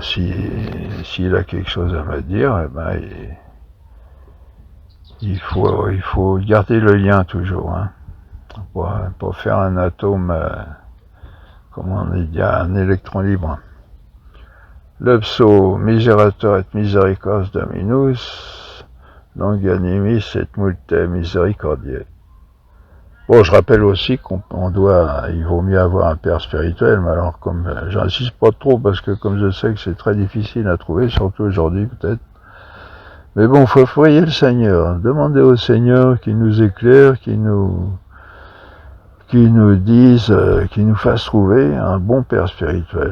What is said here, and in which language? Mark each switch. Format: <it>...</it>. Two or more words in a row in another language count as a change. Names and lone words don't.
<fr>S'il a quelque chose à me dire, il faut garder le lien toujours, pour faire un atome. Comment on dit, un électron libre. Le psaume</fr> <la>miserator et misericordiae Dominus, longanimis et multe misericordiae.</la> <fr>Bon, je rappelle aussi il vaut mieux avoir un père spirituel, mais alors comme j'insiste pas trop parce que comme je sais que c'est très difficile à trouver, surtout aujourd'hui peut-être. Mais bon, faut prier le Seigneur, demander au Seigneur qu'il nous éclaire, qu'il nous dise, qu'il nous fasse trouver un bon père spirituel.</fr>